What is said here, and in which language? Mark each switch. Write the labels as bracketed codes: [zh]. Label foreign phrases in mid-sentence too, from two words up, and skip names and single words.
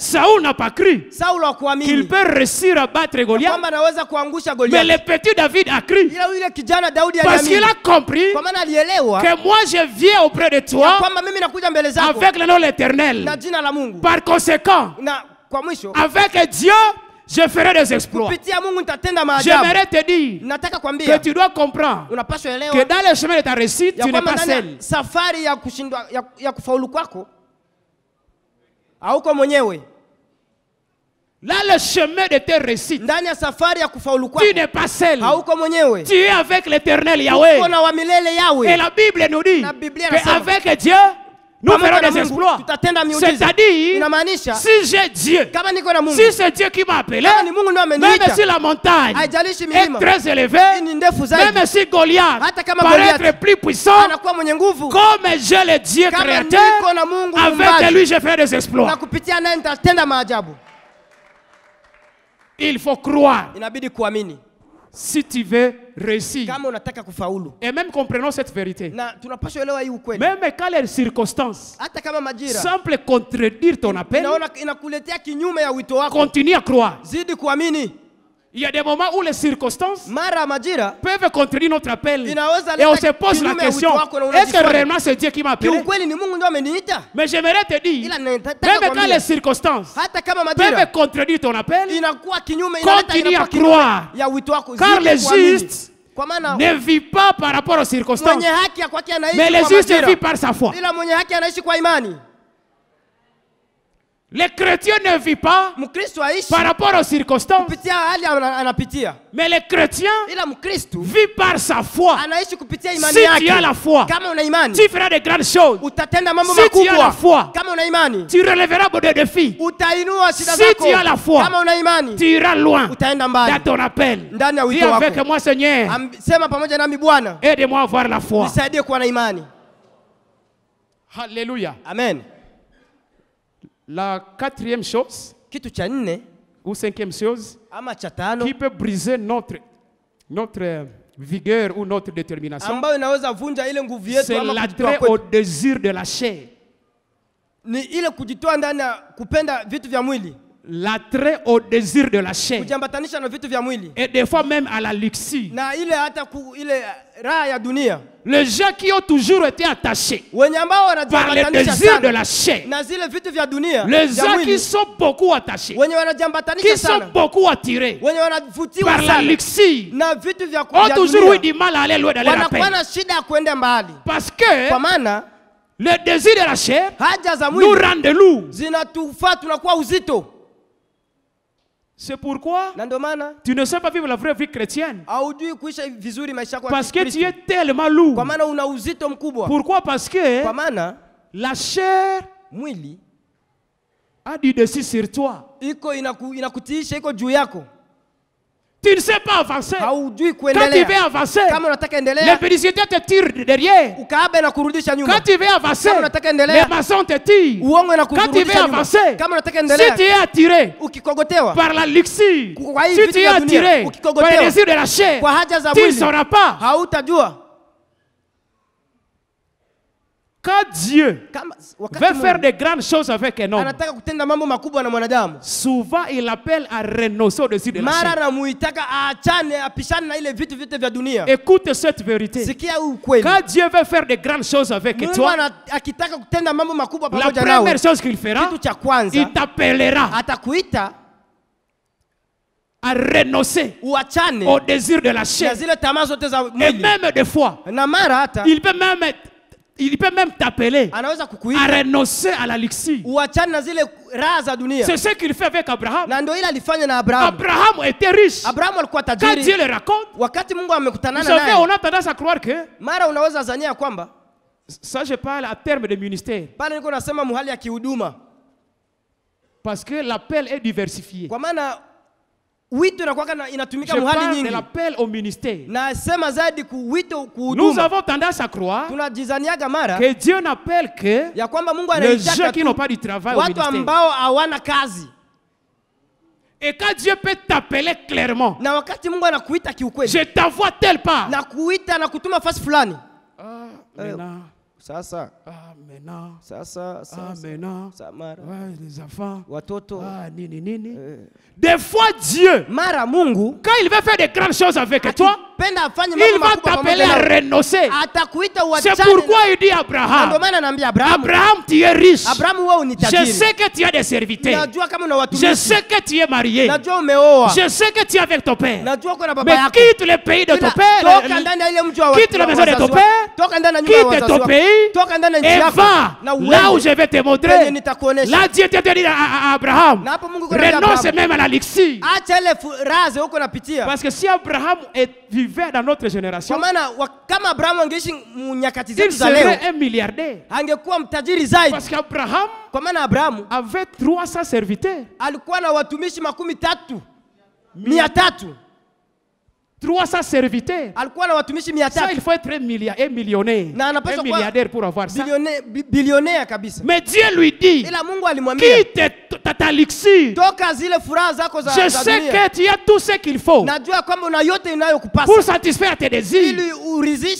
[fr] Saoul n'a pas cru Saulo qu'il [sw] hakuamini [fr] peut réussir à battre Goliath. [sw] kwamba anaweza kuangusha [fr] Mais Goliath, le petit David a cru. [sw] ila yule kijana Daudi [fr] Parce qu'il [sw] aliamini, [fr] a compris [sw] kwa maana alielewa [fr] que moi je viens auprès de ya toi [sw] kwamba mimi nakuja mbele zako [fr] avec le nom de l'Éternel. [sw] na jina la Mungu, [fr] Par conséquent, [sw] na kwa mwisho [fr] avec Dieu, je ferai des exploits. [sw] kupitia Mungu nitatenda maajabu. [fr] J'aimerais te dire [sw] Nataka [fr] que [sw] kwambia [fr] tu dois comprendre [sw] unapaswa [fr] que [sw] elewa [fr] dans le chemin de ta réussite, ya tu n'es kwamba pas ndani seul. [sw] ya safari ya kushindwa ya kufaulu kwako hauko mwenyewe. [fr] Dans le chemin de tes réussites, [sw] Ndani ya safari ya kufaulu [fr] tu [sw] kwako [fr] n'es pas seul. [sw] hauko mwenyewe, [fr] Tu es avec l'Éternel Yahweh. [sw] uko na wa milele [fr] Et Yawe. la Bible nous dit [sw] Na Biblia inasema, [fr] qu'avec Dieu, nous pamoja ferons na des Mungu, exploits. [sw] tutatenda miujiza. [fr] C'est-à-dire, [sw] Inamaanisha [fr] si j'ai Dieu, [sw] kama niko na Mungu, [fr] si c'est Dieu qui m'a appelé, [sw] kama ni Mungu ndio même ameniita, [fr] si la montagne [sw] haijalishi est milima [fr] très élevée, [sw] ni ndefu zaidi, [fr] même si Goliath [sw] hata kama paraît Goliath [fr] être plus puissant, [sw] anakuwa mwenye nguvu, [fr] comme j'ai le Dieu kama créateur, [sw] niko na Mungu avec muumbaji, [fr] lui je fais des na exploits. [sw] kupitia naye nitatenda maajabu. [fr] Il faut croire [sw] Inabidi kuamini [fr] si tu veux réussir. [sw] kama unataka kufaulu, [fr] Et même comprenons cette vérité. [sw] na tunapaswa elewa hii ukweli. [fr] Même quand les circonstances [sw] Hata kama majira [fr] semblent contredire ton appel, [sw] inaona inakuletea kinyume ya wito wako, [fr] continue à croire. [sw] zidi kuamini. [fr] Il y a des moments où les circonstances [sw] Mara majira [fr] peuvent contredire notre appel. inaweza Et on leta se pose la [sw] kinyume ya question, wito wako na [fr] est-ce que unajifanya réellement c'est Dieu qui m'a appelé? [sw] kiukweli ni Mungu ndio ameniita. [fr] Mais j'aimerais te dire, [sw] Ila nataka [fr] même quand kuambia, les circonstances [sw] hata kama [fr] peuvent majira contredire ton appel, [sw] inakuwa kinyume, inaleta [fr] continue à [sw] inakuwa kinyume croire. ya wito wako, Car zidi les kuamini. justes Kwa maana [fr] ne vivent pas par rapport aux circonstances, [sw] mwenye haki ya kwake anaishi [fr] mais les kwa justes majira, vivent par sa foi. [sw] ila mwenye haki anaishi kwa imani. [fr] Les chrétiens ne vivent pas [sw] Mkristo aishi [fr] par rapport aux circonstances, [sw] kupitia hali anapitia, [fr] mais les chrétiens [sw] ila Mkristo [fr] vivent par sa foi. [sw] anaishi kupitia imani Si yake. [fr] tu as la foi, [sw] Kama una imani [fr] tu feras de grandes choses. [sw] utatenda mambo [fr] Si tu as la foi, [sw] makubwa. Kama una imani [fr] tu relèveras beaucoup de défis. [sw] utainua shida Si zako. [fr] tu as la foi, [sw] Kama una imani [fr] tu iras loin utaenda dans mbali ton appel. [sw] ndani ya Dis wito avec wako. [fr] moi, Seigneur, [sw] Sema pamoja nami, Bwana [fr] aide-moi à avoir la foi. [sw] nisaidie kuwa na imani. Alléluia. Amen. [fr] La quatrième chose, [sw] Kitu cha nne [fr] ou cinquième chose, [sw] ama cha tano [fr] qui peut briser notre vigueur ou notre détermination, [sw] ambayo inaweza vunja ile nguvu yetu c'est ama kujitoa [fr] l'attrait au kwetu, désir de la chair. [sw] ni ile kujitoa ndani ya kupenda vitu vya mwili, [fr] L'attrait au désir de la chair. [sw] kujiambatanisha na vitu vya mwili, [fr] Et des fois même à la luxure. [sw] na ile hata ile raha ya dunia. [fr] Les gens qui ont toujours été attachés [sw] Wenye ambao [fr] par les wanajiambatanisha désirs de sana la chair. [sw] na zile vitu vya dunia Les vya gens mwili, [fr] qui sont beaucoup attachés, [sw] wenye wanajiambatanisha [fr] qui sont sana, beaucoup attirés [sw] wenye wanavutiwa [fr] par la sana luxure, [sw] na vitu vya [fr] ont toujours eu dunia, du mal à aller loin d'aller la wanakuwa paix. [sw] na shida ya kuenda mbali, [fr] Parce que [sw] kwa maana [fr] le désir de la chair [sw] haja za nous mwili [fr] rend lourds. [sw] zinatufaa tunakuwa uzito, [fr] C'est pourquoi [sw] na ndio maana [fr] tu ne sais pas vivre la vraie vie chrétienne. [sw] haujui kuisha vizuri maisha yako ya [fr] Parce que tu Kikristo. es tellement lourd. [sw] Kwa maana una uzito mkubwa. [fr] Pourquoi? Parce que [sw] Kwa maana [fr] la chair mwili a du dessus sur toi. [sw] iko inakutiisha, iko juu yako, [fr] Tu ne sais pas avancer. haujui Quand tu veux kuendelea. avancer, [sw] Kama unataka endelea, [fr] l'impudicité te tire derrière. [sw] ukaabe na kurudisha nyuma. [fr] Quand tu veux avancer, [sw] Kama unataka endelea, [fr] les maçons te tirent. [sw] uongo na [fr] Quand tu veux [sw] kurudisha nyuma. avancer, Kama unataka [fr] si tu endelea, es attiré ukikogotewa par la luxure, [sw] Kwa hii si vitu [fr] tu es [sw] vya dunia, attiré ukikogotewa [fr] par les désirs de la chair, [sw] kwa haja za [fr] tu ne mwili, sauras pas. hautajua Quand Dieu kama veut wakati faire Mungu de grandes choses avec un homme, [sw] anataka kutenda mambo makubwa na mwanadamu, [fr] souvent il appelle à renoncer au désir de la mara chair. [sw] anamuitaka aachane, apishane na ile vitu vyote vya dunia. [fr] Écoute cette vérité. [sw] Sikia huu ukweli. [fr] Quand Dieu veut faire de grandes choses avec Mungu toi, [sw] akitaka kutenda mambo makubwa la pamoja nawe, [fr] première chose qu'il fera, [sw] kitu cha kwanza [fr] il t'appellera atakuita à renoncer uachane au désir de la na chair. [sw] zile tamaa zote za Et mwili, [fr] même des fois, [sw] na mara hata [fr] il peut même t'appeler anaweza à kukuita renoncer à la luxure. [sw] uachane na zile raha za dunia, [fr] C'est ce qu'il fait avec Abraham. [sw] na ndio ile alifanya na Abrahamu. [fr] Abraham était riche. [sw] Abrahamu alikuwa [fr] Quand Dieu tajiri. le raconte, [sw] Wakati Mungu vous amekutanana savez, naye, [fr] on a tendance à croire que, [sw] mara unaweza zania kwamba, [fr] ça je parle à terme de ministère, [sw] pale niko nasema muhali ya kihuduma, [fr] parce que l'appel est diversifié. [sw] kwa maana wito inakuwa inatumika Je muhali [fr] parle de nyingi, l'appel au ministère. [sw] na sema zaidi wito Nous kuhuduma. [fr] avons tendance à croire [sw] Tunajizaniaga mara [fr] que Dieu n'appelle que [sw] ya kwamba Mungu [fr] les gens anaitaka qui tu n'ont pas du travail au watu ministère. [sw] ambao hawana kazi, [fr] Et quand Dieu peut t'appeler clairement, [sw] na wakati Mungu anakuita kiukweli, [fr] je t'envoie telle part. [sw] na kuita na kutuma fasi fulani, [fr] Maintenant, [sw] sasa [fr] maintenant, [sw] sasa [fr] maintenant, [sw] mara [fr] ouais, les enfants, [sw] watoto, nini, nini. [fr] Des fois, Dieu, [sw] mara Mungu [fr] quand il veut faire de grandes choses avec toi, [sw] akipenda afanye il mambo va makubwa t'appeler pamoja à nawe, renoncer. atakuita C'est uachane. [fr] pourquoi il dit à [sw] Na ndio Abraham, maana anaambia Abrahamu, [fr] Abraham, tu es riche. [sw] Abrahamu wewe ni Je tajiri, [fr] sais que tu as des serviteurs. [sw] najua kama una Je watumishi, [fr] sais que tu es marié. [sw] najua umeoa, [fr] Je sais que tu es avec ton père. [sw] najua uko na baba Mais yako, [fr] quitte le pays de ton Ila père. [sw] toka ndani ya ile mji wa [fr] Quitte la maison de ton wazazi père. [sw] wako, toka ndani ya nyumba ya Quitte wazazi ton wako, [fr] pays. pays [sw] toka ndani ya nchi et yako va na [fr] là où uende je vais te penye montrer. [sw] nitakuonesha. [fr] Là, Dieu te dit à Abraham, [sw] Na hapo Mungu anaambia renonce Abraham, [fr] même à la luxure. [sw] acha ile raze huko napitia. [fr] Parce que si Abraham vivait dans notre génération, [sw] Kwa maana kama Abrahamu angeishi nyakati il zetu za leo, [fr] serait un milliardaire. [sw] angekuwa mtajiri zaidi. [fr] Parce qu'Abraham [sw] Kwa maana Abrahamu [fr] avait 300 serviteurs. [sw] alikuwa na watumishi 300. [fr] 300 serviteurs. [sw] Alikuwa na watumishi Ça, 300. [fr] il faut être un millionnaire, Na un [sw] anapaswa kuwa [fr] milliardaire pour avoir ça. [sw] bilionea kabisa. [fr] Mais Dieu lui dit, [sw] Ila Mungu alimwambia, [fr] quitte ta luxure. [sw] toka zile furaha zako za Je za sais dunia. [fr] que tu as tout ce qu'il faut [sw] Najua kwamba una yote inayokupasa [fr] pour satisfaire tes désirs. [sw] ili urizishe,